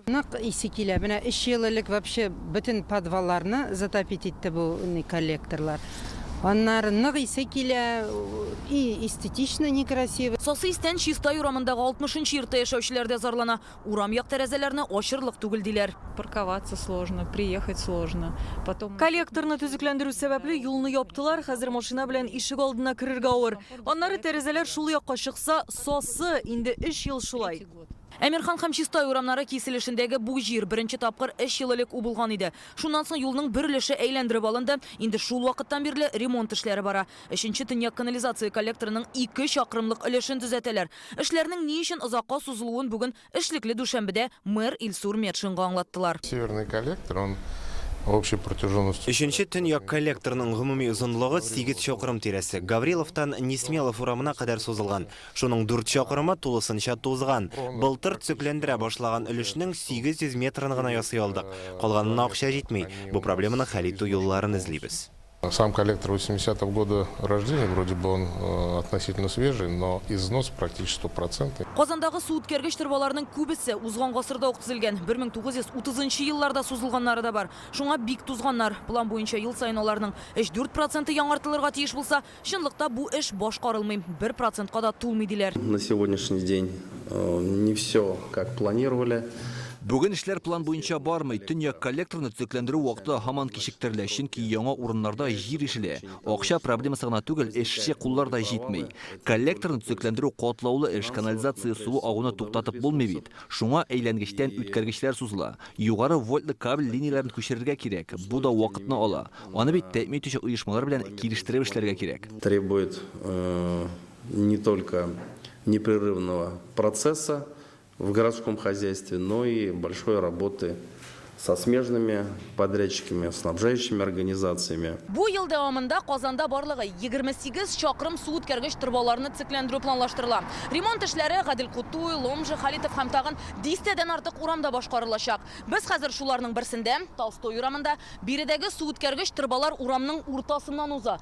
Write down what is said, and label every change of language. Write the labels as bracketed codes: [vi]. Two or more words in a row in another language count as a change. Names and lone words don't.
[tt] Нык исе килә. Менә 3 ел элек вообще бөтен подвалларны затопить итте бу коллекторлар. Аннары нык исе килә, [ru] и эстетично некрасиво. [tt] Сосистән Чистай урамындагы 60-нчы йортта яшәүчеләр дә зарлана. Урам як тәрәзәләрне ачырлык түгел диләр. [ru] Парковаться сложно, приехать сложно. Потом [tt] Коллекторны төзекләндерү сәбәпле юлны яптылар, хәзер машина белән ишек алдына керергә авыр. Аннары тәрәзәләр шул якка чыкса, сосы инде 3 ел шулай. Әмирхан һәм Чистай урамнары киселешендәге бу җир беренче тапкыр 3 ел элек убылган иде. Шуннан соң юлның бер өлеше әйләндереп алынды. Инде шул вакыттан бирле ремонт эшләре бара. 3-нче төньяк канализация коллекторының 2 чакрымлык өлешен төзәтәләр. Эшләрнең ни өчен озакка сузылуын бүген эшлекле дүшәмбедә мэр Илсур Метшинга аңлаттылар. [ru] Северный коллектор, он общей протяженностью. [tt] Өченче төньяк коллекторның гомуми озынлыгы 8 чакрым тирәсе. Гавриловтан Несмелов урамына кадәр сузылган. Шуның 4 чакрымы тулысынча тузган. Былтыр төзекләндерә башлаган өлешнең 800 метрын гына ясый алдык. Калганына акча җитми. Бу проблеманы хәл итү юлларын эзлибез. [ru] Сам коллектор 80-го года рождения, вроде бы он относительно свежий, но износ практически 100%. [tt] Казандагы су үткәргеч турбаларының күбесе узган гасырда ук төзелгән. 1930 елларда сузылганнары да бар. Шуңа бик тузганнар. План буенча ел сайын аларның 3-4% яңартылырга тиеш булса, чынлыкта бу эш башкарылмый. 1%ка да тулмый диләр. [ru] На сегодняшний день не все как планировали. [tt] Бүген эшләр план буенча бармый. Төньяк коллекторны төзекләндерү вакыты һаман кичектерелә, чөнки яңа урыннарда җир ишелә. Акча проблемасы гына түгел, эшче куллар да җитмей. Коллекторны төзекләндерү катлаулы эш, канализация суы агуны туктатып булмый бит. Шуңа әйләнгечтән үткәргечләр сузыла. Югары вольтлы кабель линияләрен күчерергә кирәк. Бу да вакытны ала. Аны бит тәэмин итүче оешмалар белән килештереп эшләргә кирәк. [ru] Требует не только непрерывного процесса в городском хозяйстве, но и большой работы со смежными подрядчиками, снабжающими организациями. [tt] Бу ел дәвамында Казанда барлыгы 28 чакрым су үткәргеч турбаларны төзекләндерү планлаштырыла. Ремонт эшләре Гадел Кутуй, Ломжи, Халитов һәм тагын 10 артык урамда башкарылачак. Без хәзер шуларның берсендә, Толстой урамында, биредәге су үткәргеч турбалар урамның уртасыннан уза.